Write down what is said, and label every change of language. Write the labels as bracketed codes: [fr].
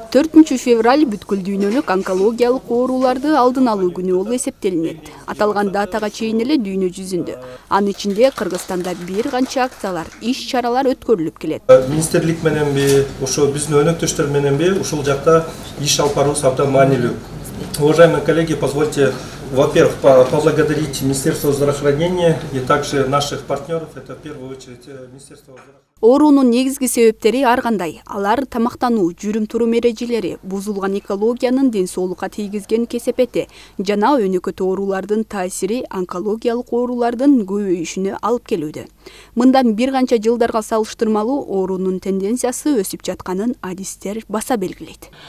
[ky] 4 февраль бүткүл дүйнөлүк онкологиялык ооруларды алдын алуу күнү болуп эсептелинет. Аталган датага чейин эле дүйнө жүзүндө, анын ичинде Кыргызстанда бир канча акциялар, иш-чаралар өткөрүлүп келет. Министрлик мененби, ошо биздин өнөктөштөр мененби ушул жакта иш алып баруубуз абдан маанилүү. [ru] Уважаемые коллеги, позвольте, во-первых, поблагодарить Министерство здравоохранения и также наших партнеров, это в первую очередь Министерство здравоохранения. [ky] Оорунун негизги себептери ар кандай. Алар тамактануу, жүрүм-турум эрежелери, бузулган экологиянын ден соолукка тийгизген кесепети жана өнөкөт оорулардын таасири онкологиялык оорулардын көбөйүшүнө алып келүүдө. Мындан бир канча жылдарга салыштырмалуу оорунун тенденциясы өсүп жатканын адистер баса белгилейт.